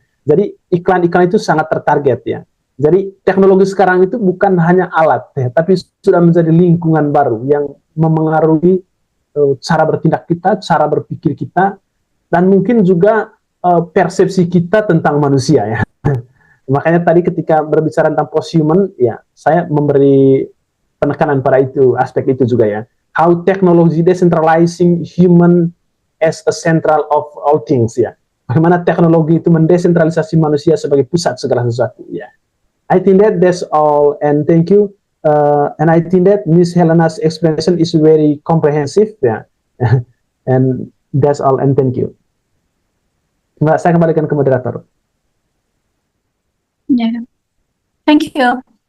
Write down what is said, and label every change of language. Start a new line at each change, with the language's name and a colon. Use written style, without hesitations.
Indonesian: Jadi iklan-iklan itu sangat tertarget ya. Jadi teknologi sekarang itu bukan hanya alat ya, tapi sudah menjadi lingkungan baru yang memengaruhi cara bertindak kita, cara berpikir kita, dan mungkin juga persepsi kita tentang manusia ya. Makanya tadi ketika berbicara tentang posthuman, ya saya memberi penekanan pada itu, aspek itu juga ya.
English: How technology decentralizing human as a central of all things ya.
Indonesian: Bagaimana teknologi itu mendesentralisasi manusia sebagai pusat segala sesuatu ya.
English: I think that's all, and thank you. And I think that Miss Helena's explanation is very comprehensive ya. And that's all, and thank you.
Indonesian: Mbak, saya kembalikan ke moderator.
English: Yeah. Thank you.